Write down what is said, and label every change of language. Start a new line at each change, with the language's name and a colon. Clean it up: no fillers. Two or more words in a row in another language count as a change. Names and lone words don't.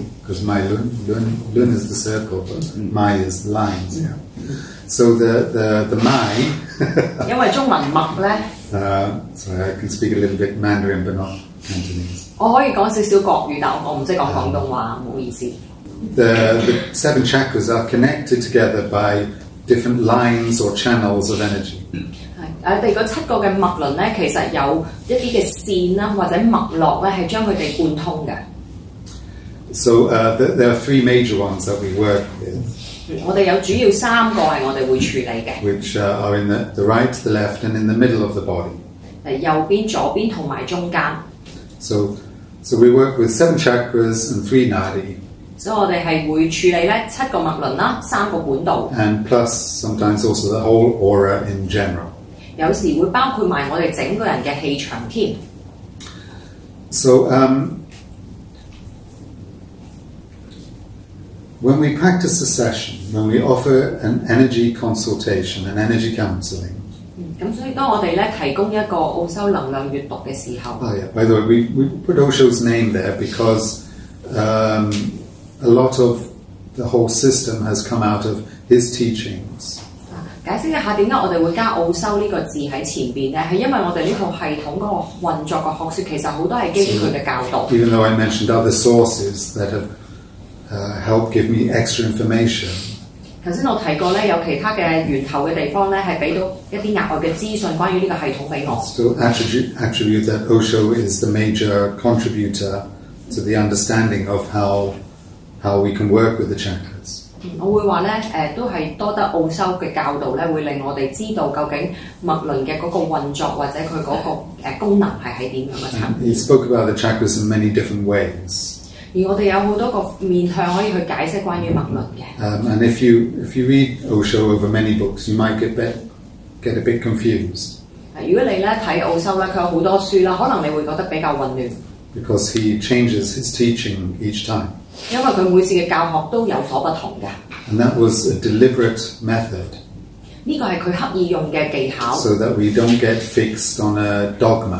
English: Because my lun is the circle, but my is the lines. Yeah. So the my.
Cantonese: 因為中文脈咧。
English: Sorry, I can speak a little bit Mandarin, but not Cantonese.
Cantonese: 我可以講少少國語，但我唔識講廣東話，唔好意思。
English: The 7 chakras are connected together by different lines or channels of energy.
Cantonese: 我哋嗰7個嘅脈輪咧，其實有一啲嘅線啦，或者脈絡咧，係將佢哋貫通嘅。
English: So there are 3 major ones that we work with.
Cantonese: 我哋有主要3個係我哋會處理嘅。
English: Which are in the right, the left, and in the middle of the body.
Cantonese: 右邊、左邊同埋中間。
English: So we work with 7 chakras and 3 nadi.
Cantonese: 所以我哋係會處理咧7個脈輪啦，3個管道。
English: And plus sometimes also the whole aura in general.
Cantonese: 有時會包括埋我哋整個人嘅氣場添。
English: So when we practice a session, when we offer an energy consultation, an energy counseling.
Cantonese: 咁所以當我哋咧提供一個奧修能量閱讀嘅時候。
English: Oh yeah. By the way, we put Osho's name there because a lot of the whole system has come out of his teachings.
Cantonese: 解釋一下點解我哋會加奧修呢個字喺前邊咧？係因為我哋呢套系統嗰個運作嘅學説，其實好多係基於佢嘅教導。
English: Even though I mentioned other sources that have helped give me extra information.
Cantonese: 頭先我提過咧，有其他嘅源頭嘅地方咧，係俾到一啲額外嘅資訊關於呢個系統俾我。
English: So attribute that Osho is the major contributor to the understanding of how we can work with the chakras.
Cantonese: 我會話咧，都係多得奧修嘅教導咧，會令我哋知道究竟脈輪嘅嗰個運作或者佢嗰個功能係喺點樣嘅層面。
English: He spoke about the chakras in many different ways.
Cantonese: 而我哋有好多個面向可以去解釋關於脈輪嘅。
English: And if you read Osho over many books, you might get a bit confused.
Cantonese: 如果你咧睇奧修咧，佢有好多書啦，可能你會覺得比較混亂。
English: Because he changes his teaching each time.
Cantonese: 因為佢每次嘅教學都有所不同嘅。
English: And that was a deliberate method.
Cantonese: 呢個係佢刻意用嘅技巧。
English: So that we don't get fixed on a dogma.